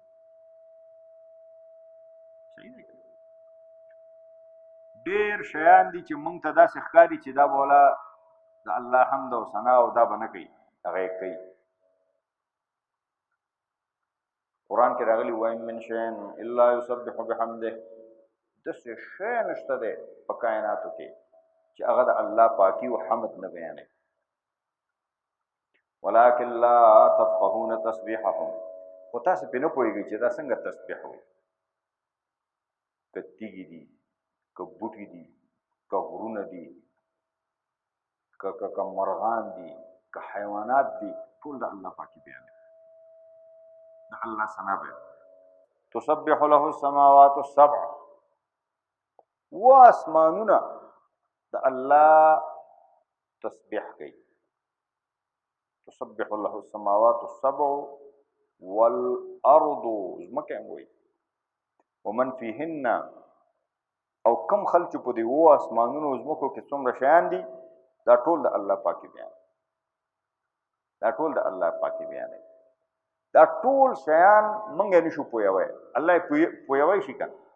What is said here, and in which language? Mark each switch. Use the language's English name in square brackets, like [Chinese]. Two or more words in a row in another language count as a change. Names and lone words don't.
[Pashto] ډېر شیان دي چې موږ ته داسې ښکاري چې دا بوله د الله حمد او ثنا او دا به نه کوي، هغه یې کوي. [Arabic] قرآن کې راغلي وَإِن مِّن شَيْءٍ إِلَّا يُسَبِّحُ بِحَمْدِهِ، [Pashto] داسې شی نشته دی په کائناتو کې چې هغه د الله پاکي او حمد نه بیانوي. [Arabic] ولکن لا تفقهون تسبیحهم، [Pashto] خو تاسو پرې نه پوهېږئ چې دا څنګه تسبیح وایي. که تیږې دي، که بوټي دي، که غرونه دي، که مرغان دي، که حیوانات دي، ټول د الله پاکي بیانوي، د الله ثنا بیانوي. [Arabic] تسبح له السماوات السبع، [Pashto] و اسمانونه د الله تسبیح کوي. [Arabic] تسبح له السماوات السبع والارض، [Pashto] ځمکه هم وایي، [Arabic] ومن فیهن، [Pashto] او کم خلک چې په دې و اسمانونو ځمکو کې څومره شیان دي، دا ټول د الله پاکي بیان، دا ټول د الله پاکي بیان. دا ټول شیان موږ یې نشو پوهوی، الله یې پوهوی شي که.